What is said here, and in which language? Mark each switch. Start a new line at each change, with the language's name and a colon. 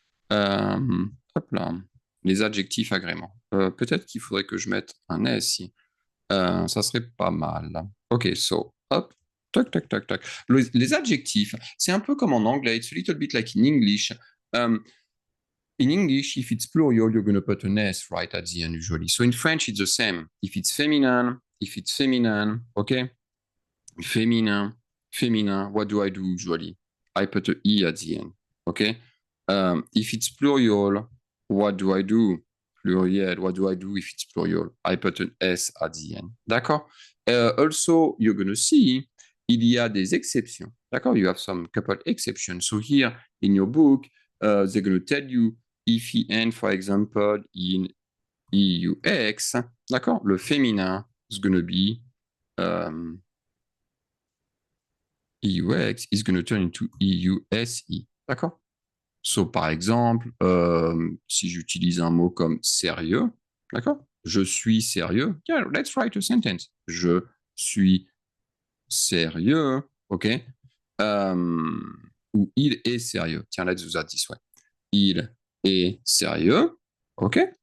French: Hop là, les adjectifs agréments. Peut-être qu'il faudrait que je mette un S ici. Ça serait pas mal.
English: OK, so,
French: hop, tac, tac, tac, tac. Les adjectifs, c'est un peu comme en anglais.
English: It's a little bit like in English. In English, if it's plural, you're going to put an S right at the end usually. So in French, it's the same. If it's feminine, okay? Feminine, what do I do usually? I put an E at the end, okay? If it's plural, what do I do? Pluriel, what do I do if it's plural? I put an S at the end,
French: d'accord?
English: Also, you're going to see,
French: il y a des exceptions, d'accord?
English: You have some couple exceptions. So here, in your book, they're going to tell you if he end, for example, in EUX,
French: d'accord? Le féminin
English: is going to be EUX is going to turn into EUSE,
French: d'accord?
English: So,
French: par exemple, si j'utilise un mot comme sérieux, d'accord? Je suis sérieux.
English: Yeah, let's write a sentence.
French: Je suis sérieux,
English: ok?
French: Ou il est sérieux. Tiens,
English: let's do that this way.
French: Il est sérieux, ok?